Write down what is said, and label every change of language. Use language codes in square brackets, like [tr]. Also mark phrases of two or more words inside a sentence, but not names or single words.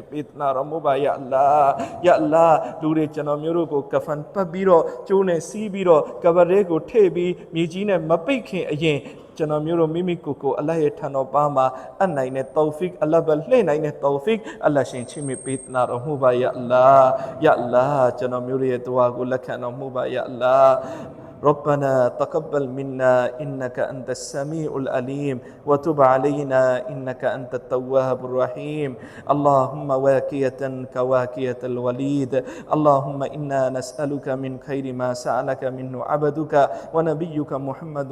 [my] ပေးနာတော်မူပါယအလ္လာဟ်ယအလ္လာဟ်လူတွေကျွန်တော်မျိုးတို့ကိုကဖန်ပတ်ပြီးတော့ကျိုးနဲ့စီးပြီးတော့ကဘာရဲကိုထည့်ပြီးမြေကြီးနဲ့မပိတ်ခင်အရင်ကျွန်တော်မျိုးတို့ မိမိကိုအလ္လာဟ်ရဲ့ထံတော်ပါမှာအနိုင်နဲ့တောဖီအလ္လာဟ်ပဲလှည့်နိုင်တဲ့တောဖီအလ္လာဟ်ရှင်ချီးမြှင့်ပေးနာတော်မူပါယအလ္လာဟ်ယအလ္လာဟ် ကျွန်တော်မျိုးရဲ့ဒူအာကိုလက်ခံတော်မူပါယအလ္လာဟ် [ar] ربنا تقبل منا إنك أنت السميع العليم وتب علينا إنك أنت التواب الرحيم اللهم واكية كواكية الوليد اللهم إنا نسألك من خير ما سألك منه عبدك ونبيك محمد